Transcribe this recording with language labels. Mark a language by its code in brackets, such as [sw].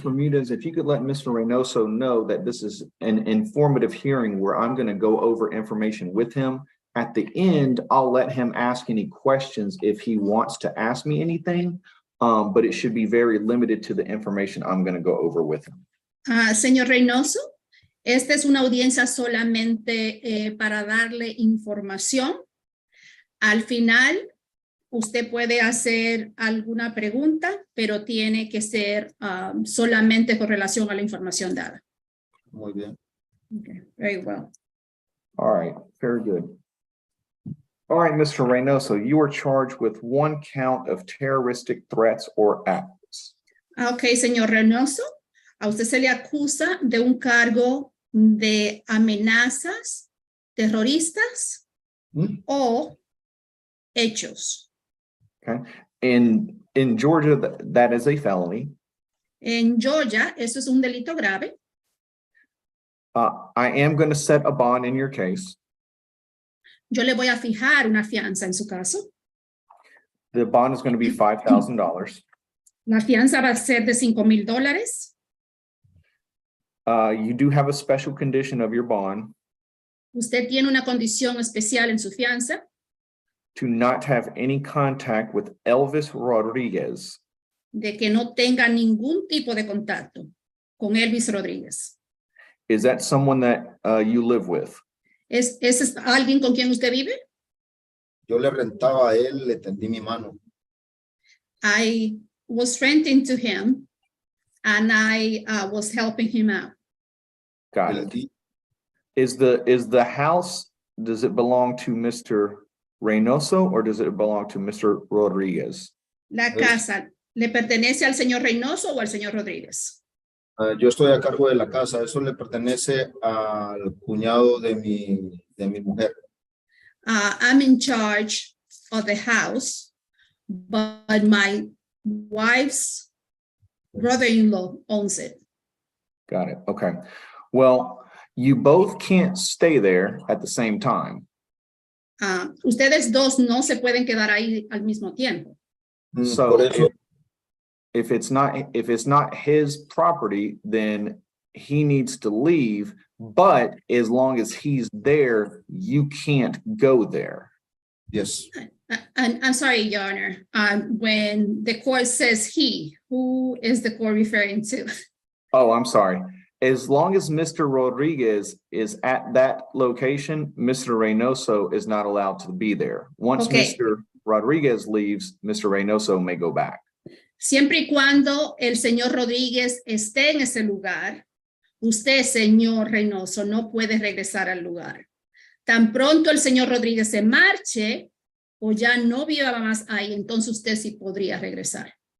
[en] Bermudez, if you could let Mr. Reynoso know that this is an informative hearing where I'm going to go over information with him. At the end, I'll let him ask any questions if he wants to ask me anything, but it should be very limited to the information I'm going to go over with him. [es] Señor Reynoso, esta es una audiencia solamente para darle información. Al final, usted puede hacer alguna pregunta, pero tiene que ser solamente con relación a la información dada. Muy bien. [en] Okay, very well. All right, very good. All right, Mr. Reynoso, you are charged with one count of terroristic threats or acts. [es] Ok, señor Reynoso, a usted se le acusa de un cargo de amenazas terroristas o hechos. [en] Okay, in Georgia, that is a felony. [es] En Georgia, eso es un delito grave. [en] I am going to set a bond in your case. [es] Yo le voy a fijar una fianza en su caso. [en] The bond is going to be $5,000. [es] La fianza va a ser de $5,000. [en] You do have a special condition of your bond [es] Usted tiene una condición especial en su fianza, [en] to not have any contact with Elvis Rodriguez. [es] de que no tenga ningún tipo de contacto con Elvis Rodríguez. [en] Is that someone that you live with? [es] ¿Ese es alguien con quien usted vive? Yo le rentaba a él, le tendí mi mano. [en] I was renting to him and I was helping him out. Got it. Is the house, does it belong to Mr. Reynoso or does it belong to Mr. Rodriguez? [es] La casa, ¿le pertenece al señor Reynoso o al señor Rodríguez? Yo estoy a cargo de la casa. Eso le pertenece al cuñado de mi mujer. [en] I'm in charge of the house, but my wife's brother-in-law owns it. Got it. Okay. Well, you both can't stay there at the same time. [es] Ustedes dos no se pueden quedar ahí al mismo tiempo. [en] So [es] Por eso, [en] if it's not his property, then he needs to leave. But as long as he's there, you can't go there. yes. And I'm sorry, Your Honor. When the court says he, who is the court referring to? Oh, I'm sorry. As long as Mr. Rodriguez is at that location, Mr. Reynoso is not allowed to be there. Once Okay. Mr. Rodriguez leaves, Mr. Reynoso may go back. [es] Siempre y cuando el señor Rodríguez esté en ese lugar, usted, señor Reynoso, no puede regresar al lugar. Tan pronto el señor Rodríguez se marche o ya no viva más ahí, entonces usted sí podría regresar.